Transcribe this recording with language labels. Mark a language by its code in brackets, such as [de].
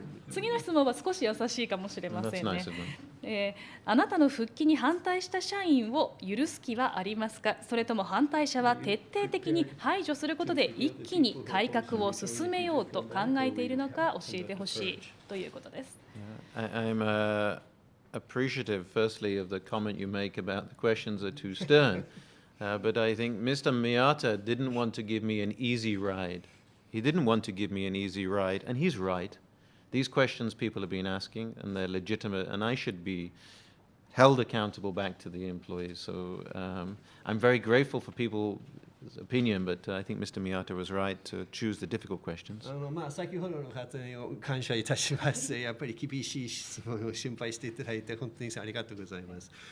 [ja] 次の質問は少し優しいかもしれませんね。あなたの復帰に反対した社員を許す気はありますか、それとも反対者は徹底的に排除することで一気に改革を進めようと考えているのか教えてほしいということです。 [en] I'm appreciative, firstly, of the comment you make about the questions are too stern. But I think Mr. Miyata didn't want to give me an easy ride. He didn't want to give me an easy ride, and he's right. These questions people have been asking, and they're legitimate, and I should be held accountable back to the employees. So I'm very grateful for people's opinion, but I think Mr. Miyata was right to choose the difficult questions. [ja] 先ほどの方に感謝いたします。やっぱり厳しい質問を心配していただいて本当にありがとうございます。